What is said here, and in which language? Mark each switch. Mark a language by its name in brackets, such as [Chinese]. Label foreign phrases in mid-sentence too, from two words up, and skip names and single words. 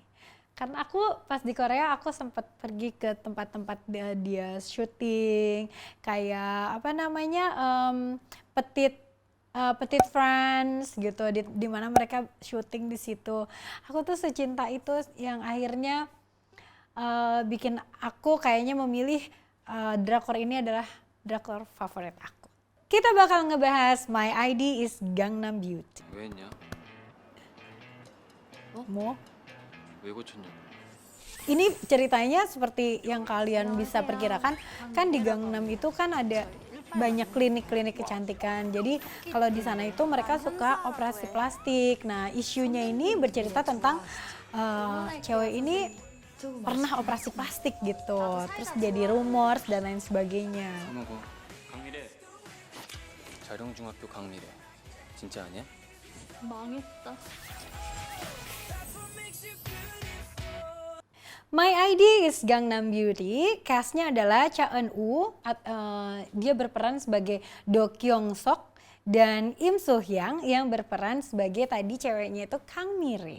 [Indonesian] Karena aku pas di Korea aku sempat pergi ke tempat-tempat dia syuting, kayak Petit France gitu, di mana mereka syuting di situ. Aku tuh secinta itu yang akhirnya bikin aku kayaknya memilih drakor ini adalah drakor favorit aku. Kita bakal ngebahas My ID is Gangnam Beauty. [Korean] 왜 했냐? Mo? 왜 고쳤냐? [Indonesian] Ini ceritanya seperti yang kalian bisa perkirakan, kan di Gangnam itu kan ada banyak klinik-klinik kecantikan. Jadi kalau di sana itu mereka suka operasi plastik. Nah, isunya ini bercerita tentang cewek ini pernah operasi plastik gitu. Terus jadi rumors dan lain sebagainya. [Korean] 먹어. 강미래. 자룡중학교 강미래. 진짜 아니야? 망했다. [Indonesian] My ID is Gangnam Beauty. Castnya adalah Cha Eun-woo. Dia berperan sebagai Do Kyung-sok dan Im Soo-hyang yang berperan sebagai tadi ceweknya itu Kang Mire.